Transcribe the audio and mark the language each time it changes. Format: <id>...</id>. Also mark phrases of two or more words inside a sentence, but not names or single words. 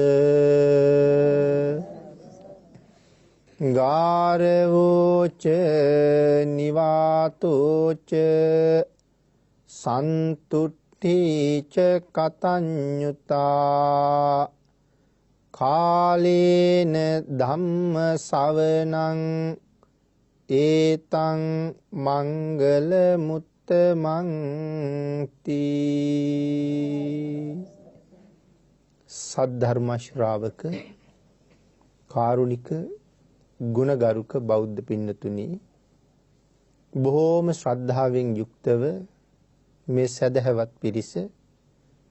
<pi>ගාරවෝච නිවාතෝච සන්තුට්ඨීච කතඤ්ඤුතා කාලේන ධම්ම ශවනං ඒතං මංගල මුත්තමං තී.</pi> <si>සද්ධර්ම ශ්‍රාවක කාරුණික ගුණගරුක බෞද්ධ පින්නතුනි, බොහෝම ශ්‍රද්ධාවෙන් යුක්තව මේ සදහවත් පිරිස</si>